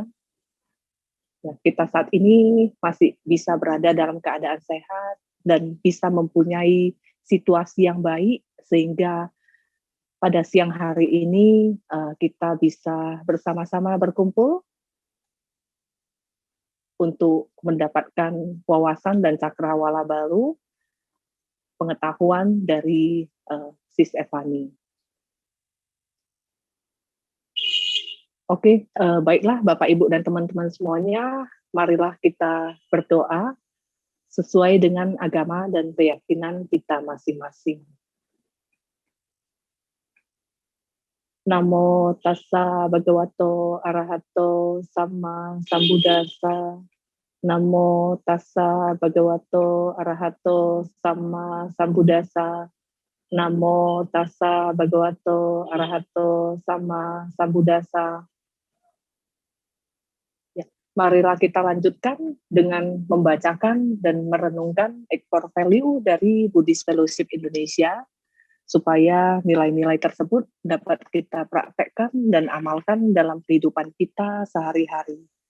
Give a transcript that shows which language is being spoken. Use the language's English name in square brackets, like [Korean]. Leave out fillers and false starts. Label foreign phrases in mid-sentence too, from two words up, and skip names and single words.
[Indonesian] Ya, kita saat ini masih bisa berada dalam keadaan sehat dan bisa mempunyai situasi yang baik, sehingga pada siang hari ini kita bisa bersama-sama berkumpul untuk mendapatkan wawasan dan cakrawala baru, pengetahuan dari Sis Evani. Oke, baiklah Bapak, Ibu, dan teman-teman semuanya, marilah kita berdoa sesuai dengan agama dan keyakinan kita masing-masing. [Pali] Namo tassa bhagavato arahato sama sambuddhassa. Namo tassa bhagavato arahato sama sambuddhassa. Namo tassa bhagavato arahato sama sambuddhassa. [Indonesian] Ya, marilah kita lanjutkan dengan membacakan dan merenungkan [English] core value [Indonesian] dari Buddhist Fellowship Indonesia, supaya nilai-nilai tersebut dapat kita praktekkan dan amalkan dalam kehidupan kita sehari-hari.